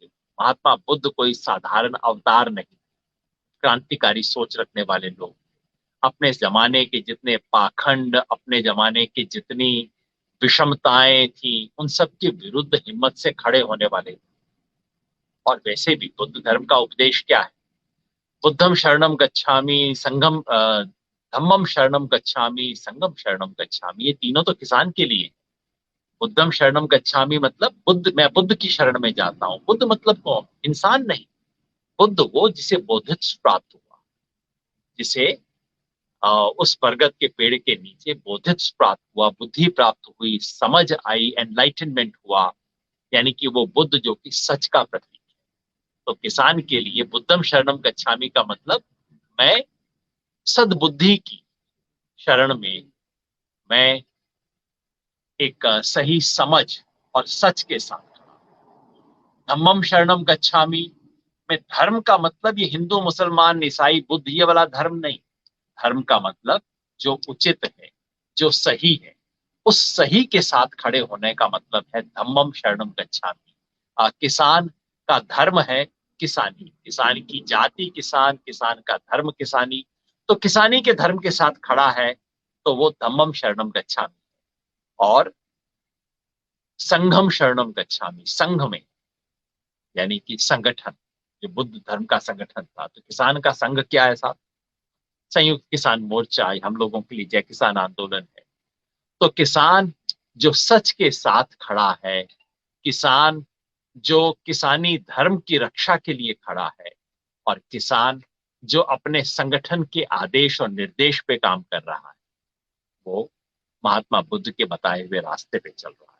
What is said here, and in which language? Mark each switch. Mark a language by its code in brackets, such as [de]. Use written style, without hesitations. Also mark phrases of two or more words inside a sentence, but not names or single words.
[hi] महात्मा बुद्ध कोई साधारण अवतार नहीं, क्रांतिकारी सोच रखने वाले लोग। अपने जमाने के जितने पाखंड, अपने जमाने की जितनी विषमताएं थी, उन सब के विरुद्ध हिम्मत से खड़े होने वाले थे। और वैसे भी बुद्ध धर्म का उपदेश क्या है? [pi] बुद्धम शरणम गच्छामि, धम्मम शरणम गच्छामि, संघम शरणम गच्छामि। [hi] ये तीनों तो किसान के लिए। [pi] बुद्धम शरणम गच्छामि [hi] मतलब बुद्ध, मैं बुद्ध की शरण में जाता हूँ। बुद्ध मतलब कौन? इंसान नहीं। बुद्ध वो जिसे बोधित्व प्राप्त हुआ, जिसे उस बरगद के पेड़ के नीचे बोधित्व प्राप्त हुआ, बुद्धि प्राप्त हुई, समझ आई, एनलाइटनमेंट हुआ, यानी कि वो बुद्ध जो कि सच का प्रतीक है। तो किसान के लिए [pi] बुद्धम शरणम गच्छामि [hi] का मतलब, मैं सद्बुद्धि की शरण में, मैं एक सही समझ और सच के साथ। [pi] धम्मम शरणम गच्छामि [hi] में धर्म का मतलब ये हिंदू मुसलमान ईसाई बुद्ध ये वाला धर्म नहीं। धर्म का मतलब जो उचित है, जो सही है, उस सही के साथ खड़े होने का मतलब है [pi] धम्मम शरणम गच्छामि। [hi] किसान का धर्म है किसानी, किसान की जाति किसान, किसान का धर्म किसानी। तो किसानी के धर्म के साथ खड़ा है तो वो [pi] धम्मम शरणम गच्छामि। और संघम शरणम गच्छामि, [hi] संघ में यानी कि संगठन, जो बुद्ध धर्म का संगठन था, तो किसान का संघ क्या है साहब? संयुक्त किसान मोर्चा, हम लोगों के लिए जय किसान आंदोलन है। तो किसान जो सच के साथ खड़ा है, किसान जो किसानी धर्म की रक्षा के लिए खड़ा है, और किसान जो अपने संगठन के आदेश और निर्देश पे काम कर रहा है, वो महात्मा बुद्ध के बताए हुए रास्ते पे चल रहा है।